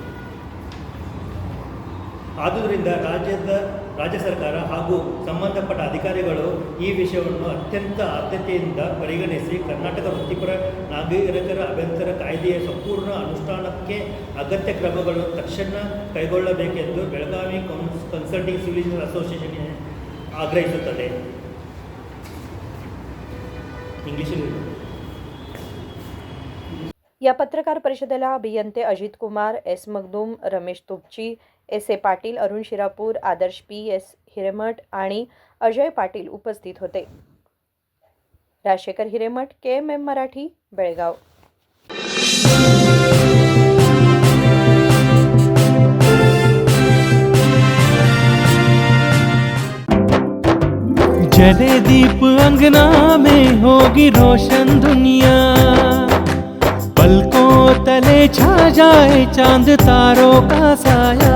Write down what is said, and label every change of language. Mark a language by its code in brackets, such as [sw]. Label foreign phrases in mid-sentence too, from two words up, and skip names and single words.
[kn] ಆದುದರಿಂದ ರಾಜ್ಯ ಸರ್ಕಾರ ಹಾಗೂ ಸಂಬಂಧಪಟ್ಟ ಅಧಿಕಾರಿಗಳು ಈ ವಿಷಯವನ್ನು ಅತ್ಯಂತ ಆದ್ಯತೆಯಿಂದ ಪರಿಗಣಿಸಿ ಕರ್ನಾಟಕ ವೃತ್ತಿಪರ ನಾಗರಿಕರ ಅಭಿಯಂತರ ಕಾಯ್ದೆಯ ಸಂಪೂರ್ಣ ಅನುಷ್ಠಾನಕ್ಕೆ ಅಗತ್ಯ ಕ್ರಮಗಳನ್ನು ತಕ್ಷಣ ಕೈಗೊಳ್ಳಬೇಕೆಂದು ಬೆಳಗಾವಿ ಕನ್ಸಲ್ಟಿಂಗ್ ಸಿವಿಲ್ ಇಂಜಿನಿಯರ್ಸ್ ಅಸೋಸಿಯೇಷನ್ ಆಗ್ರಹಿಸುತ್ತದೆ. [mr] या पत्रकार परिषदेला अभियंते अजित कुमार, S. मगदूम, रमेश तुपची, S.A. पाटील, अरुण शिरापूर, आदर्श P.S. हिरेमठ आणि अजय पाटील उपस्थित होते. राजशेखर हिरेमठ, KMM मराठी, बेळगाव. [hi] जले दीप अंगना में होगी रोशन दुनिया, पलकों तले छा जाए चांद तारों का साया,